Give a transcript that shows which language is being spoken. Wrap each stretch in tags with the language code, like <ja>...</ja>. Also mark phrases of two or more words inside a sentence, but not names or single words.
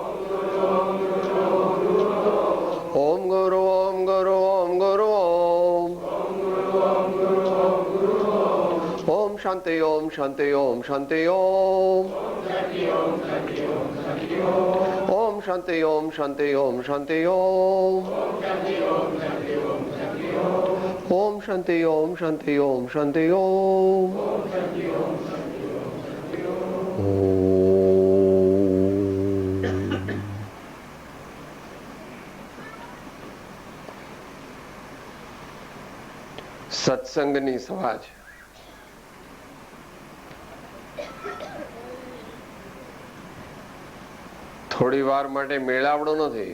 <sa>ओम गुरु ओम गुरु ओम गुरु ओम शांति ओम शांति ओम शांति ओम ओम शांति ओम शांति ओम शांति ओम ओम शांति ओम शांति ओम शांति ओम।</sa> <gu>સત્સંગની સભા છે. થોડી વાર માટે મેળાવડો નથી.</gu>